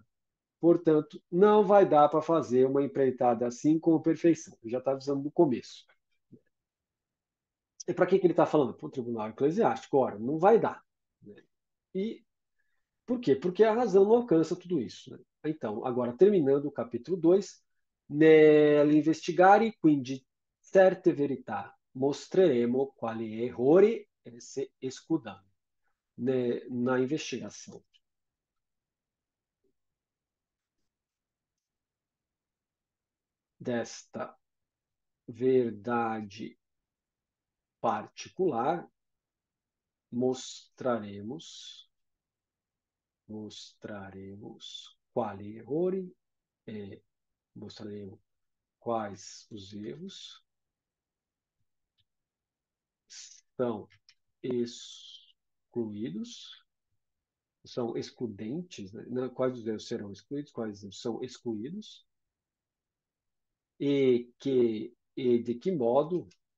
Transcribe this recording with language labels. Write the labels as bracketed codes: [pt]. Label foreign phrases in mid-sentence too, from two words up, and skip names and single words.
[pt] Portanto, não vai dar para fazer uma empreitada assim com perfeição. Eu já estava avisando no começo. E para que ele está falando? Para o tribunal eclesiástico. Ora, não vai dar. Né? E por quê? Porque a razão não alcança tudo isso. Né? Então, agora, terminando o capítulo 2, [it] nell'investigare quindi certe verità mostreremo quali errori esse escudano. [pt] Na investigação desta verdade particular, [it] mostraremos quali errori, [pt] mostraremos quais os erros são excluídos, são excludentes, né? Quais os erros serão excluídos, quais são excluídos, e de que modo